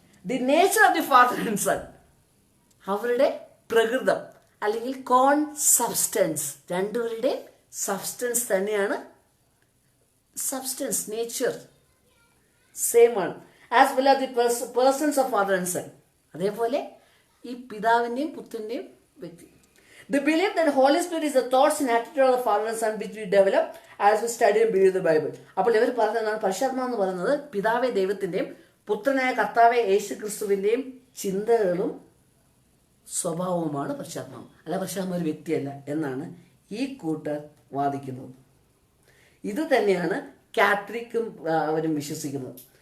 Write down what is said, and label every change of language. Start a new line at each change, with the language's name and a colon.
English: the nature of the father and son,
Malayalam: അവരുടെ പ്രകൃതം അല്ലെങ്കിൽ കോൺ സബ്സ്റ്റൻസ്. രണ്ടുപേരുടെ സബ്സ്റ്റൻസ് തന്നെയാണ് സബ്സ്റ്റൻസ്, നേച്ചർ. സെയിം ആണ്.
English: As well as the persons of father and son.
Malayalam: അതേപോലെ ഈ പിതാവിന്റെയും പുത്രന്റെയും വ്യക്തി.
English: The belief that Holy Spirit is the thoughts and attitude of the Father and Son which we develop as we study and believe the Bible.
Malayalam: അപ്പോൾ ഇവർ പറയുന്നതാണ് പരിശുദ്ധാത്മാവ് എന്ന് പറയുന്നത് പിതാവെ ദൈവത്തിന്റെയും പുത്രനായ കർത്താവെ യേശു ക്രിസ്തുവിന്റെയും ചിന്തകളും സ്വഭാവവുമാണ് പരിശുദ്ധാത്മാവ്. അല്ല, പരിശുദ്ധാത്മാവ് ഒരു വ്യക്തിയല്ല എന്നാണ് ഈ കൂട്ടർ വാദിക്കുന്നത്. ഇത് തന്നെയാണ് കാത്തലിക്കും അവരും വിശ്വസിക്കുന്നത്.